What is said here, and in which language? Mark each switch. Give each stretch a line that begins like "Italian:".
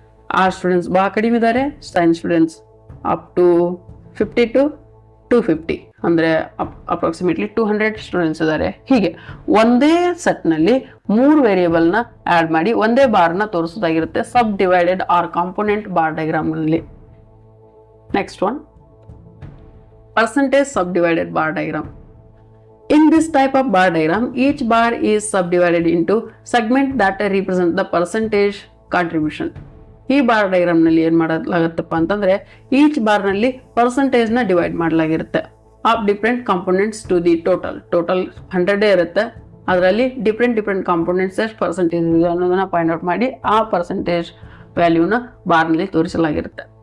Kannada: Arts students ಭಾಳ ಕಡಿಮೆ ಇದ್ದಾರೆ, science students up to 50 to 250 ಅಂದರೆ ಅಪ್ರಾಕ್ಸಿಮೇಟ್ಲಿ 200 ಸ್ಟೂಡೆಂಟ್ಸ್ ಇದ್ದಾರೆ. ಹೀಗೆ ಒಂದೇ ಸೆಟ್ನಲ್ಲಿ 3 ವೇರಿಯೇಬಲ್ನ ಆ್ಯಡ್ ಮಾಡಿ ಒಂದೇ ಬಾರ್ನ ತೋರಿಸೋದಾಗಿರುತ್ತೆ ಸಬ್ divided R component bar ಡಯಾಗ್ರಾಮ್ನಲ್ಲಿ.
English: Next one, percentage subdivided bar diagram. In this type of bar diagram, each bar is subdivided into segments that represent the percentage contribution.
Kannada: ಈ ಬಾರ್ ಡಯಾಗ್ರಾಮ್ ನಲ್ಲಿ ಏನ್ ಮಾಡಲಾಗುತ್ತಪ್ಪ ಅಂತಂದ್ರೆ ಈಚ್ ಬಾರ್ ನಲ್ಲಿ percentage ನ divide ಮಾಡಲಾಗಿರುತ್ತೆ
English: of different components to the total
Kannada: 100 ಇರುತ್ತೆ. ಅದರಲ್ಲಿ different components ಎಷ್ಟು percentage ಇದೆ ಅನ್ನೋದನ್ನ ಫೈಂಡ್ ಔಟ್ ಮಾಡಿ ಆ ಪರ್ಸೆಂಟೇಜ್ ವ್ಯಾಲ್ಯೂನ ಬಾರ್ ನಲ್ಲಿ ತೋರಿಸಲಾಗಿರುತ್ತೆ.